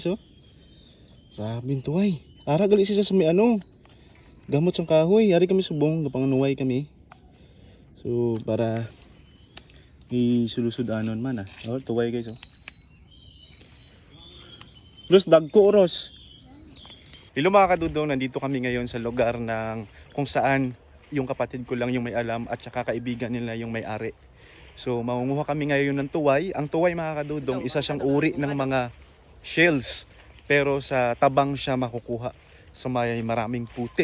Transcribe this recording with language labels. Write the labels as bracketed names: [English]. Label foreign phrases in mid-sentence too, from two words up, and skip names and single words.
[Hiligaynon] So, rabing tuway. Ara gali siya sa may gamot sang kahoy. Ari kami subong, gapanganuway kami. So, para isulusudanon man Oh, tuway guys Ros, dagko Ros. [Filipino] Hello mga kadudong, nandito kami ngayon sa lugar ng kung saan yung kapatid ko lang yung may alam at saka kaibigan nila yung may-ari. So, mangunguha kami ngayon ng tuway. Ang tuway mga kadudong, isa siyang uri ng mga shells. Pero sa tabang siya makukuha sa may maraming putik.